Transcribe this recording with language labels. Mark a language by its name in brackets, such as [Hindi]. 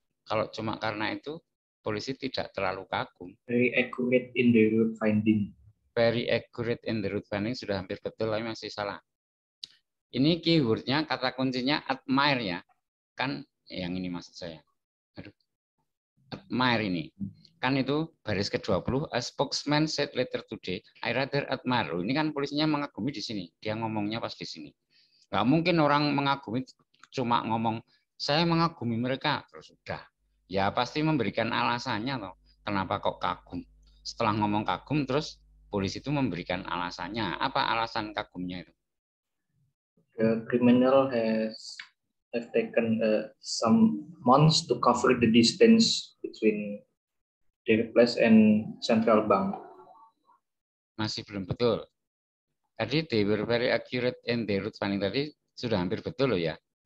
[Indonesian] Kalau cuma karena itu, polisi tidak terlalu kagum. [English] Very accurate in the route finding. Very accurate in the route finding [Indonesian] sudah hampir betul, tapi masih salah. Ini keywordnya, kata kuncinya admire ya. Kan yang ini maksud saya. Admire ini. Kan itu baris ke-20, [English] a spokesman said later today, I rather admire. [Indonesian] Ini kan polisinya mengagumi di sini. Dia ngomongnya pas di sini. Nggak mungkin orang mengagumi cuma ngomong, saya mengagumi mereka, terus sudah. Ya pasti memberikan alasannya loh. Kenapa kok kagum? Setelah ngomong kagum, terus polisi itu memberikan alasannya. Apa alasan kagumnya itu? [English] The criminal have taken some months to cover the distance between their place and central bank. [Indonesian] Masih belum betul. Tadi [English] they were very accurate in their route finding [Indonesian] tadi sudah hampir betul loh ya.